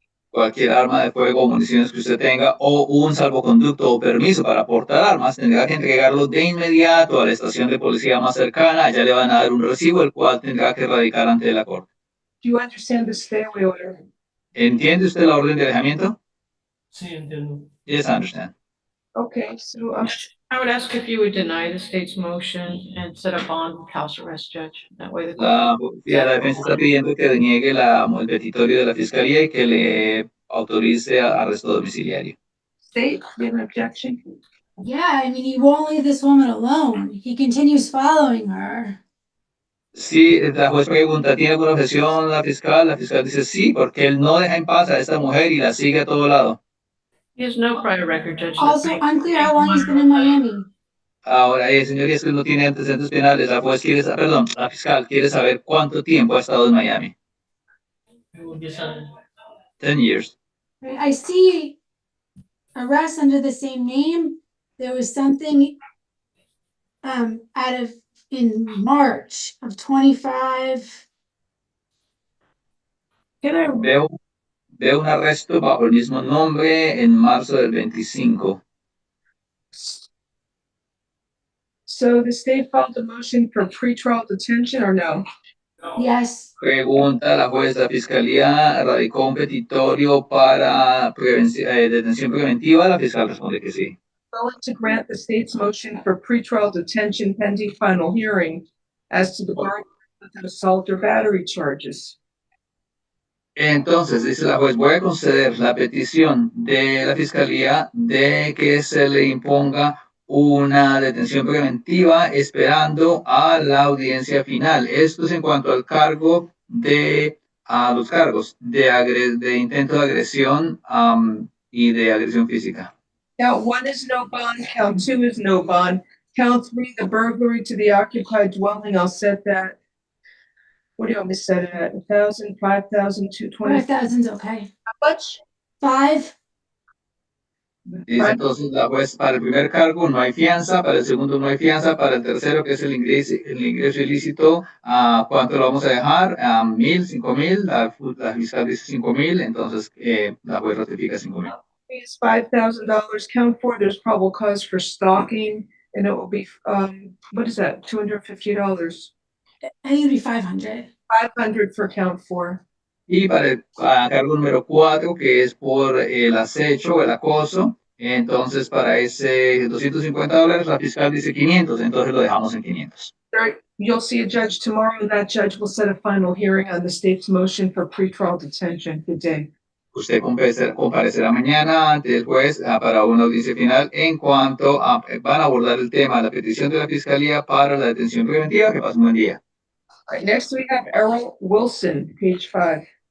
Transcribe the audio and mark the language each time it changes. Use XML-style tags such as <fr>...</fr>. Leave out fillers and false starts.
<es>Cualquier arma de fuego o municiones que usted tenga o un salvoconducto o permiso para portar armas tendrá que entregarlo de inmediato a la estación de policía más cercana. Allá le van a dar un recibo, el cual tendrá que radicar ante la corte.</es> <en>Do you understand the stay away order?</en> <es>¿Entiende usted la orden de alejamiento? Sí, entiendo.</es> <en>Yes, I understand. Okay, so I would ask if you would deny the state's motion and set a bond with house arrest, Judge. That way the</en> <es>La policía de la defensa está pidiendo que deniegue el petitorio de la fiscalía y que le autorice arresto domiciliario.</es> <en>state, you have an objection? Yeah, I mean, he won't leave this woman alone. He continues following her.</en> <es>Sí, la juez pregunta, ¿tiene alguna objeción la fiscal? La fiscal dice sí, porque él no deja en paz a esta mujer y la sigue a todo lado.</es> <en>He has no prior record, Judge. that Also makes- unclear how long he's been in Miami.</en> <es>Ahora, señorías, que no tiene antecedentes penales, la juez quiere saber, perdón, la fiscal quiere saber cuánto tiempo ha estado en Miami.</es> <en>10 years. Right, I see arrests under the same name. There was something in March of 25. Can I,</en> <es>Veo un arresto bajo el mismo nombre en marzo del 25.</es> <en>so the state filed a motion for pretrial detention or no? Yes.</en> <es>Pregunta la juez, la fiscalía radicó un petitorio para detención preventiva. La fiscal responde que sí.</es> <en>Willing to grant the state's motion for pretrial detention pending final hearing as to the burden of the assault or battery charges.</en> <es>Entonces, dice la juez, voy a conceder la petición de la fiscalía de que se le imponga una detención preventiva esperando a la audiencia final. Esto es en cuanto al cargo a los cargos de intento de agresión y de agresión física.</es> <en>Count 1 is no bond, count 2 is no bond, count 3, the burglary to the occupied dwelling, I'll set that. What do you want me to set it at? 1,000, 5,000, 220? 5,000's okay. How much? 5.</en> <es>Dice entonces la juez, para el primer cargo no hay fianza, para el segundo no hay fianza, para el tercero, que es el ingreso ilícito, ¿cuánto lo vamos a dejar? 1,000, 5,000, la fiscal dice 5,000, entonces la juez ratifica 5,000.</es> <en>Is $5,000. Count 4, there's probable cause for stalking, and it will be, what is that, $250? I think it'd be 500. 500 for count 4.</en> <es>Y para el cargo número 4, que es por el acecho o el acoso, entonces para ese $250, la fiscal dice 500, entonces lo dejamos en 500.</es> <en>You'll see a judge tomorrow, and that judge will set a final hearing on the state's motion for pretrial detention. Good day.</en> <es>Usted comparecerá mañana ante el juez para una audiencia final en cuanto van a abordar el tema de la petición de la fiscalía para la detención preventiva. Que pase un buen día.</es> <en>All right, next we have Errol Wilson, page 5.</en>